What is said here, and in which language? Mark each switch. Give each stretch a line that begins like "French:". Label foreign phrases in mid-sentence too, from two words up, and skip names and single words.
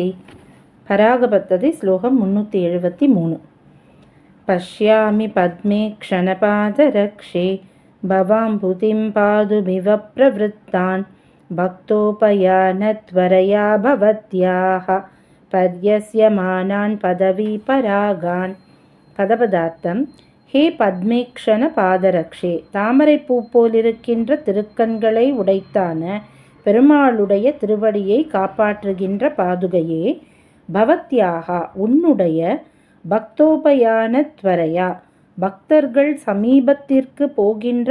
Sanskrit: परागपद्धति श्लोकं 373. पश्यामि पद्मे क्षणपादरक्षे भवाम्बुधिं पादुमिव प्रवृत्तान् भक्तोपयानत्वरया भवत्याः पर्यस्यमानान् पदवीपरागान्.
Tamil: பதபதார்த்தம்.
Sanskrit: हे पद्मेक्षण पादरक्षे,
Tamil: தாமரை பூ போலிருக்கின்ற திருக்கண்களை உடைத்தான பெருமாளுடைய திருவடியை காப்பாற்றுகின்ற பாதுகையே, பவத்யாகா உன்னுடைய
Sanskrit: भक्तोपयान त्वरया
Tamil: பக்தர்கள் சமீபத்திற்கு போகின்ற